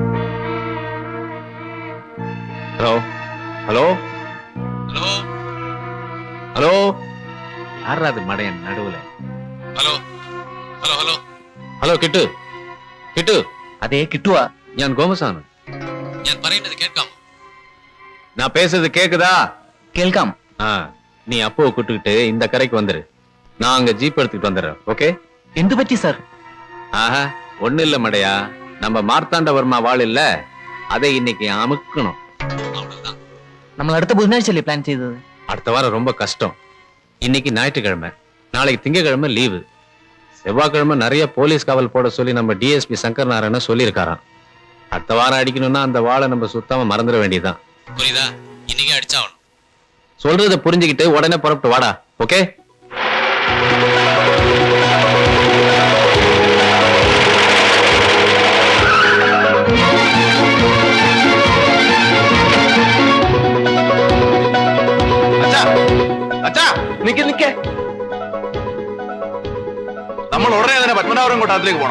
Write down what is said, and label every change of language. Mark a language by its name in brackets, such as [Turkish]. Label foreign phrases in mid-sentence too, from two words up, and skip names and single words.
[Malayalam] ഹലോ ഹലോ ഹലോ ഹലോ ആരാത് മടയൻ നടുവിലെ? ഹലോ ഹലോ ഹലോ ഹലോ കിട്ടു കിട്ടു. അതേ കിട്ടുവാ. ഞാൻ ഗോമസാണ്. ഞാൻ പറയുന്നത് കേൾക്കാം? [Tamil] நான் பேசுறது கேக்குதா? [Malayalam] കേൾക്കാം. [Tamil] ஆ நீ அப்போ கூட்டுக்கிட்டு இந்த கரைக்கு வந்துரு. நான் அங்க ஜீப் எடுத்துட்டு வந்துடுறேன். ஓகே? [Malayalam] എന്തു പറ്റി സാർ? [Tamil] ஆஹா ஒண்ணு இல்ல மடையா, நம்ம மார்த்தாண்டவர்மா வாள் இல்ல, அதை இன்னைக்கு அமுக்கணும். அவ்வளவுதான். [Malayalam] നമ്മൾ അടുത്ത ബുധനാഴ്ചയല്ലേ പ്ലാൻ ചെയ്തത്? [Tamil] அடுத்த வாரம் ரொம்ப கஷ்டம். இன்னைக்கு ஞாயிற்றுக்கிழமை, நாளைக்கு திங்கக்கிழமை லீவு. செவ்வாய்க்கிழமை நிறைய போலீஸ் காவல் போட சொல்லி நம்ம டிஎஸ்பி சங்கர் நாராயண சொல்லியிருக்காராம். அடுத்த வாரம் அடிக்கணும்னா அந்த வாளை நம்ம சுத்தமா மறந்துட வேண்டியதுதான். புரியுதா? இன்னைக்கு அடிச்சாவணும். சொல்றத புரிஞ்சுக்கிட்டு உடனே புறப்பட்டு வாடா. ஓகே? [Malayalam] നിക്ക് നിക്ക്, നമ്മൾ ഉടനെ തന്നെ പത്മനാഭപുരം കൊട്ടാരത്തിലേക്ക് പോകണം.